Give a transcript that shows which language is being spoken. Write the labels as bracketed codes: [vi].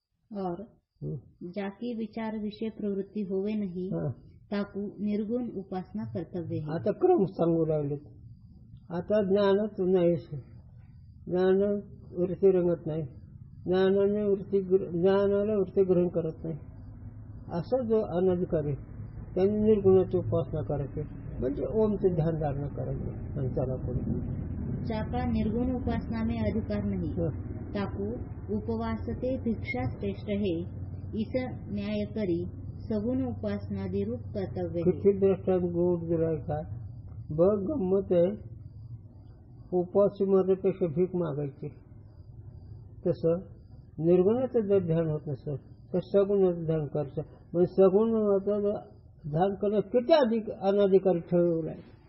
[hi] और जाकी विचार विषय प्रवृत्ती होवे नाही ताकू निर्गुण उपासना कर्तव्य है. [mr] आता क्रम सांगू लागले. आता ज्ञानच नाही, ज्ञान वृत्ती रंगत नाही, ज्ञानाला वृत्ती ग्रहण करत नाही. असा जो अनधिकारी त्यांनी निर्गुणाची उपासना करायची, म्हणजे ओमचे ध्यान धारणा करायचे. आणि चला पुढे. [hi] जाका निर्गुण उपासना में अधिकार नहीं ताकू उपवासते भिक्षा श्रेष्ठ है, इस न्याय करी सगुण उपासना रूप कर्तव्य है. [mr] किती दृष्टांत गोड दिलाय का बघ. गंमत आहे, उपवासी मध्यपेक्षा भीक मागायची. तसं निर्गुणाचं जर ध्यान होत नसेल तर सगुणाचं ध्यान करायचं. म्हणजे सगुणाचं ध्यान करणं किती अनाधिकारी ठरवलंय.